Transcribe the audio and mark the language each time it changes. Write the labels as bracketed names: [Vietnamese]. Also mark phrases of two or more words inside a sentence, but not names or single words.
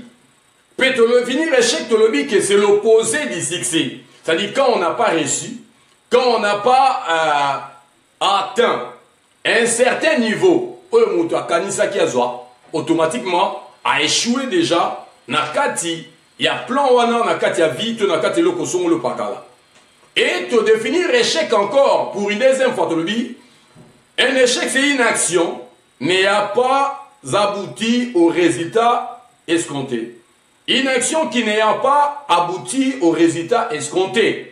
[French] Peut venir échec que c'est l'opposé du succès. C'est-à-dire quand on n'a pas reçu, quand on n'a pas atteint un certain niveau, automatiquement a échoué déjà [Lingala] na kati ya plan wana na kati ya vie na kati eloko songolo pakala. [French] Et te définir échec encore pour une deuxième fois, un échec c'est une action n'ayant pas abouti au résultat escompté. Une action qui n'ayant pas abouti au résultat escompté.